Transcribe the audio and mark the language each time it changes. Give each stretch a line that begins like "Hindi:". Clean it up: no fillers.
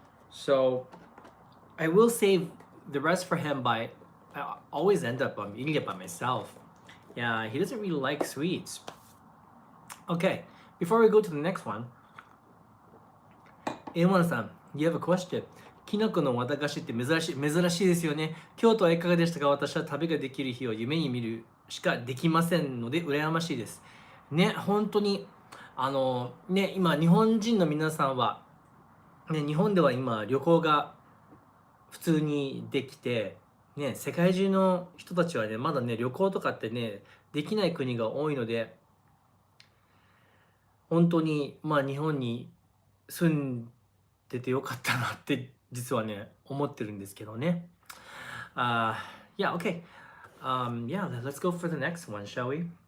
English: So I will save the rest for him by, I always end up eating it by myself. Yeah, he doesn't really like sweets. Okay, before we go to the next one, A1 you have a question.
Japanese: きのこの綿菓子って珍しいですよね。京都はいかがでしたか？私は旅ができる日を夢に見るしかできませんので羨ましいです。ね、本当にね、今日本人の皆さんはね、日本では今旅行が普通にできて、ね、世界中の人たちはね、まだね、旅行とかってね、できない国が多いので、本当にまあ日本に住んでてよかったなって実はね思ってるんですけどね。
English: Yeah, okay. Yeah, let's go for the next one, shall we?